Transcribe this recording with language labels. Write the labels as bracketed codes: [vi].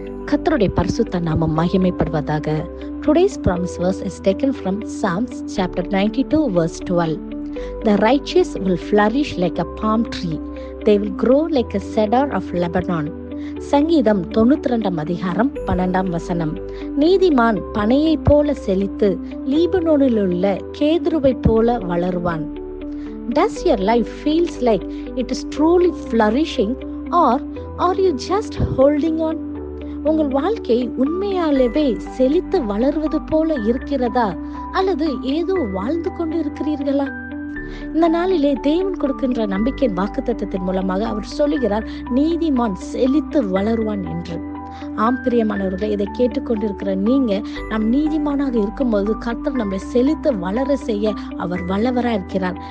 [ta] கர்த்தருடைய பரிசுத்த நாமம் மகிமைப்படுவதாக. [en] Today's promise verse is taken from Psalms chapter 92 verse 12. The righteous will flourish like a palm tree. They will grow like a cedar of Lebanon. [ta] சங்கீதம் 92 அதிகாரம் 12 வசனம். நீதிமான் பனையை போல செழித்து லீபனோனில் உள்ள கேதுருவை போல வளருவான். [en] Does your life feels like it is truly flourishing or are you just holding on? [ta] உங்கள் வாழ்க்கை உண்மையாலவே செழித்து வளர்வது போல இருக்கிறதா அல்லது ஏதோ வாழ்ந்து கொண்டு இருக்கிறீர்களா? இந்த நாளிலே தேவன் கொடுக்கின்ற நம்பிக்கையின் வாக்குத்தத்தத்தின் மூலமாக அவர் சொல்லுகிறார், நீதிமான் செழித்து வளருவான் என்று. ஆம் பிரியமானவர்களே, இதை கேட்டுக்கொண்டிருக்கிற நீங்க நம் நீதிமானாக இருக்கும்போது கர்த்தர் நம்மை செழித்து வளர செய்ய அவர் வல்லவராக இருக்கிறார்.